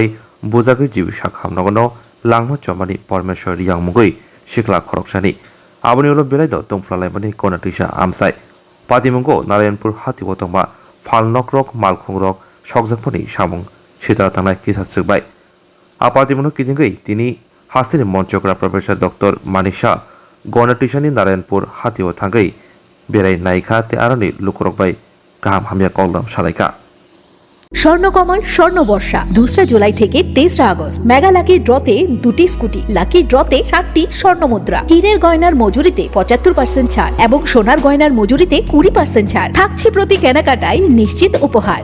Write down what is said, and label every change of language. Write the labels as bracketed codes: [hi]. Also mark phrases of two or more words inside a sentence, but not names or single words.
[brx] बुजागै जिबि साखा हामनांगनो लांनो चमानि परमेश्वर यांमुगै सिख्ला खरकसानि आबनि उलो बेलायनो दंफ्लालायमानि गुवाहाटीसा आमसाय पातिमुंगो नारायणपुर हातिव तंबा फालनक रक मालखुं रक सकजोंफोरनि सामं सिद्रा थांनाय किसा सोबाय आपातिमुनो किथिंकै तिनि हास्तिनि मन्त्रग्रा प्रफेसर डक्टर मानिसा गुवाहाटीसानि नारायणपुर हातिव थांगै बेराय नायखा ते आरनि लुकरकबाय गाहाम हामिया कलम सालायका [bn] স্বর্ণকমল স্বর্ণ বর্ষা 2 জুলাই থেকে 23 আগস্ট মেগা লাকি ড্রতে 2টি স্কুটি লাকি ড্রতে 7টি স্বর্ণ মুদ্রা হীরের গয়নার মজুরিতে 75% ছাড় এবং সোনার গয়নার মজুরিতে 20% ছাড় থাকছে প্রতি কেনাকাটায় নিশ্চিত উপহার।